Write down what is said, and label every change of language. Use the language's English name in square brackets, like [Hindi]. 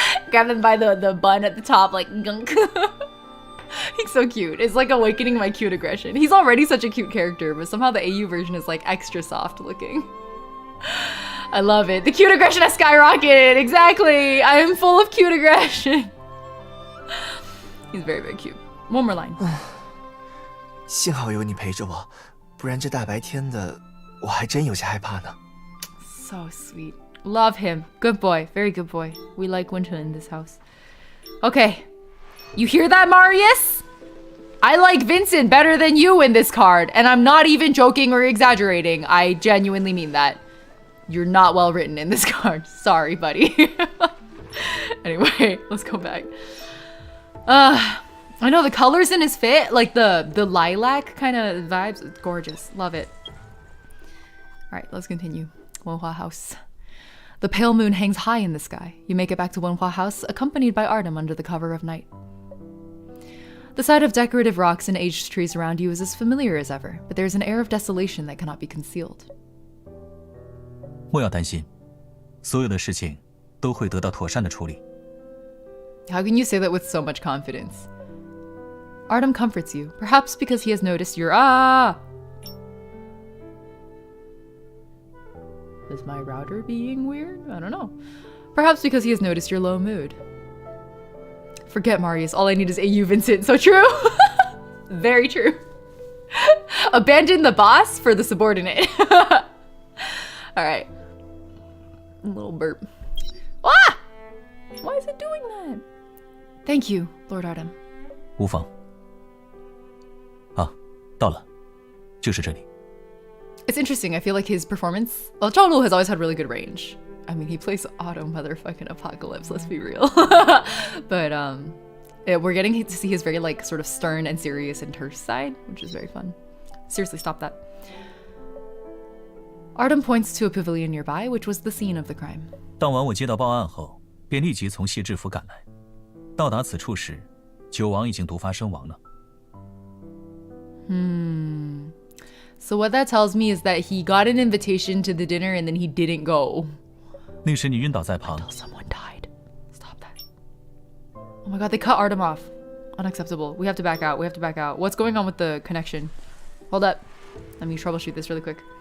[English] Grab him by the bun at the top, like gunk. He's so cute. It's like awakening my cute aggression. He's already such a cute character, but somehow the AU version is like extra soft looking. I love it. The cute aggression has skyrocketed. Exactly. I am full of cute aggression. He's very, very cute. One more line. [Chinese] 幸好有你陪着我，不然这大白天的，我还真有些害怕呢。 [English] So sweet. Love him. Good boy. Very good boy. We like Winter in this house. Okay. You hear that, Marius? I like Vincent better than you in this card. And I'm not even joking or exaggerating. I genuinely mean that. You're not well written in this card. Sorry, buddy. Anyway, let's go back. I know the colors in his fit, like the lilac kind of vibes, it's gorgeous. Love it. All right, let's continue. Wenhua House. The pale moon hangs high in the sky. You make it back to Wenhua House, accompanied by Artem under the cover of night. The sight of decorative rocks and aged trees around you is as familiar as ever, but there's an air of desolation that cannot be concealed. [Chinese] 莫要担心，所有的事情都会得到妥善的处理。 [English] How can you say that with so much confidence? Artem comforts you, perhaps because he has noticed your Is my router being weird? I don't know. Perhaps because he has noticed your low mood. Forget Marius, all I need is AU Vincent. So true. Very true. Abandon the boss for the subordinate. Alright. A little burp. Ah! Why is it doing that? Thank you, Lord Artem. [Chinese] 无妨。啊，到了，就是这里。 [English] It's interesting. I feel like his performance... Well, Zhao Lu has always had really good range. I mean, he plays Auto Motherfucking Apocalypse, let's be real. But, we're getting to see his very, like, sort of stern and serious and terse side, which is very fun. Seriously, stop that. Artem points to a pavilion nearby, which was the scene of the crime. [Chinese] 当晚我接到报案后，便立即从谢志府赶来。到达此处时，九王已经毒发身亡了。 [English] So what that tells me is that he got an invitation to the dinner and then he didn't go. [Chinese] 那时你晕倒在旁。 [English] Someone died. Stop that. Oh my god, they cut Artem off. Unacceptable. We have to back out. We have to back out. What's going on with the connection? Hold up. Let me troubleshoot this really quick.